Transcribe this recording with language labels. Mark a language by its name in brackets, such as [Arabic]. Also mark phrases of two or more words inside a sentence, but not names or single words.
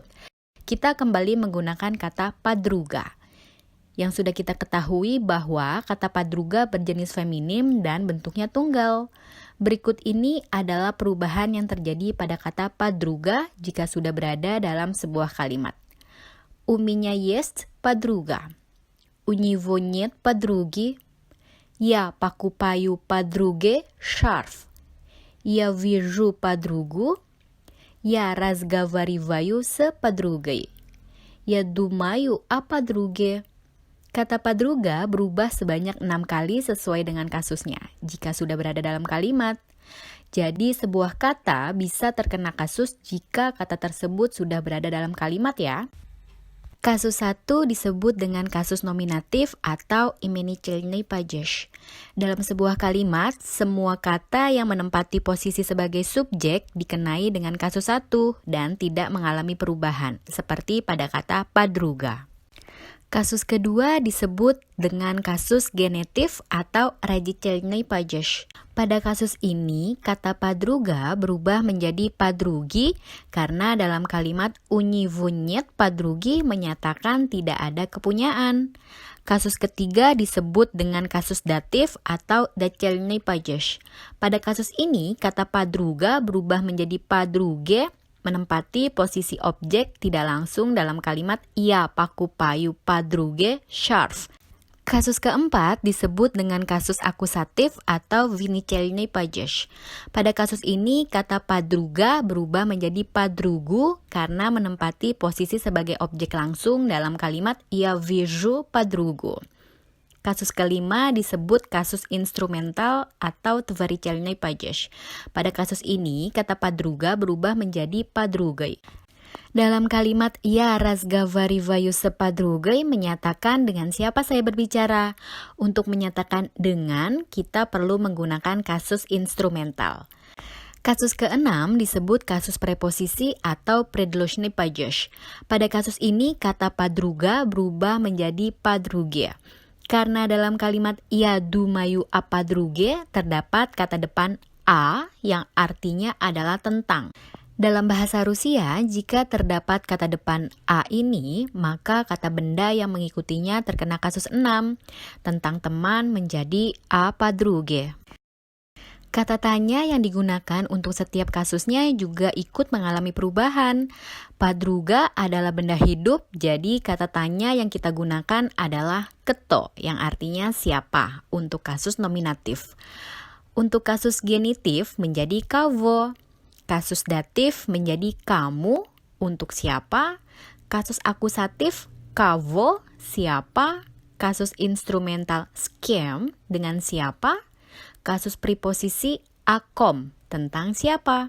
[Indonesian] Kita kembali menggunakan kata подруга. Yang sudah kita ketahui bahwa kata подруга berjenis feminim dan bentuknya tunggal. Berikut ini adalah perubahan yang terjadi pada kata подруга jika sudah berada dalam sebuah kalimat. [Russian] У меня есть подруга. У него нет подруги. Я покупаю подруге шарф. Я вижу подругу. Я разговариваю с подругой. Я думаю о подруге. [Indonesian] Kata подруга berubah sebanyak 6 kali sesuai dengan kasusnya, jika sudah berada dalam kalimat. Jadi sebuah kata bisa terkena kasus jika kata tersebut sudah berada dalam kalimat ya. Kasus 1 disebut dengan kasus nominatif atau [Russian] именительный падеж. [Indonesian] Dalam sebuah kalimat, semua kata yang menempati posisi sebagai subjek dikenai dengan kasus 1 dan tidak mengalami perubahan, seperti pada kata подруга. Kasus kedua disebut dengan kasus genetif atau [Russian] родительный падеж. [Indonesian] Pada kasus ini, kata подруга berubah menjadi подруги karena dalam kalimat [Russian] у него нет подруги [Indonesian] menyatakan tidak ada kepunyaan. Kasus ketiga disebut dengan kasus datif atau [Russian] дательный падеж. [Indonesian] Pada kasus ini, kata подруга berubah menjadi подруге menempati posisi objek tidak langsung dalam kalimat [Russian] я покупаю подруге шарф. [Indonesian] Kasus keempat disebut dengan kasus akusatif atau [Russian] винительный падеж. [Indonesian] Pada kasus ini, kata подруга berubah menjadi подругу karena menempati posisi sebagai objek langsung dalam kalimat [Russian] я вижу подругу. [Indonesian] Kasus kelima disebut kasus instrumental atau [Russian] творительный падеж. [Indonesian] Pada kasus ini, kata подруга berubah menjadi подругой. Dalam kalimat [Russian] я разговариваю с подругой [Indonesian] menyatakan dengan siapa saya berbicara. Untuk menyatakan dengan, kita perlu menggunakan kasus instrumental. Kasus keenam disebut kasus preposisi atau [Russian] предложный падеж. [Indonesian] Pada kasus ini, kata подруга berubah menjadi подруге. Karena dalam kalimat [Russian] я думаю о подруге [Indonesian] terdapat kata depan a yang artinya adalah tentang. Dalam bahasa Rusia, jika terdapat kata depan a ini, maka kata benda yang mengikutinya terkena kasus 6. Tentang teman menjadi [Russian] о подруге. [Indonesian] Kata tanya yang digunakan untuk setiap kasusnya juga ikut mengalami perubahan. Padruga adalah benda hidup, jadi kata tanya yang kita gunakan adalah keto, yang artinya siapa, untuk kasus nominatif. Untuk kasus genitif menjadi kavo, kasus datif menjadi kamu, untuk siapa, kasus akusatif kavo, siapa, kasus instrumental scam, dengan siapa, kasus preposisi akom, tentang siapa.